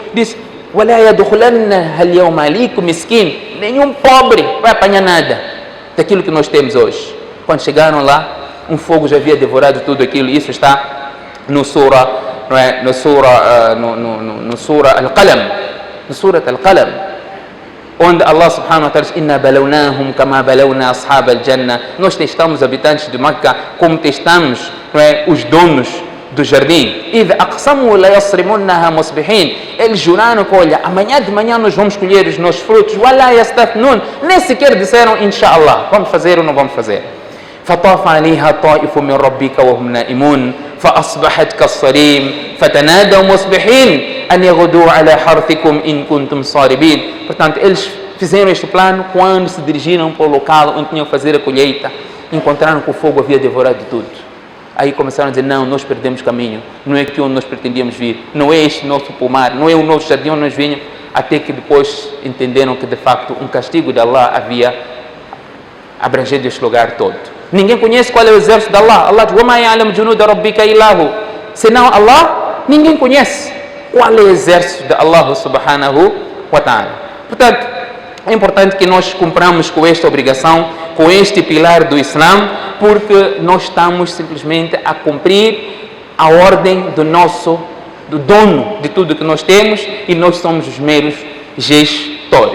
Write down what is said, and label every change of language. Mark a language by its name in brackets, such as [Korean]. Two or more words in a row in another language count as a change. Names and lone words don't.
[Portuguese] Disse: nenhum pobre vai apanhar nada daquilo que nós temos hoje. Quando chegaram lá, um fogo já havia devorado tudo aquilo. Isso está no Surah, não é? No Surah Al-Qalam, no Surah Al-Qalam, [Arabic] onde الله سبحانه وتعالى diz: إنا بلوناهم كما بلونا أصحاب الجنة. [Portuguese] Nós testamos habitantes de Meca como testamos, não é, os donos do jardim. [Arabic] إذ أقسموا ليصرمنها مصبحين. [Portuguese] Eles juraram que, olha, amanhã de manhã nós vamos colher os nossos frutos. [Arabic] ولا يستثنون. [Portuguese] Nem sequer disseram inshallah, vamos fazer ou não vamos fazer. [Arabic] فطاف عليها طائف من ربك وهم نائمون فأصبحت كالصريم فتنادوا مصبحين أن يغدوا على حرثكم إن كنتم صارمين. [Portuguese] Portanto, eles fizeram este plano quando se dirigiram para o local onde tinham que fazer a colheita. Encontraram que o fogo havia devorado tudo. Aí começaram a dizer: não, nós perdemos caminho, não é aqui onde nós pretendíamos vir, não é este nosso pomar, não é o nosso jardim onde nós vinhamos. Até que depois entenderam que de facto um castigo de Allah havia abrangido este lugar todo. Ninguém conhece qual é o exército de Allah. Allah diz: [Arabic] وَمَا يَعْلَمُ جُنُودَ رَبِّكَ إِلَّا هُ. [Portuguese] Senão Allah, ninguém conhece qual é o exército de [Arabic] الله سبحانه وتعالى. [Portuguese] Portanto, é importante que nós cumpramos com esta obrigação, com este pilar do Islã, porque nós estamos simplesmente a cumprir a ordem do dono de tudo que nós temos, e nós somos os meros gestores.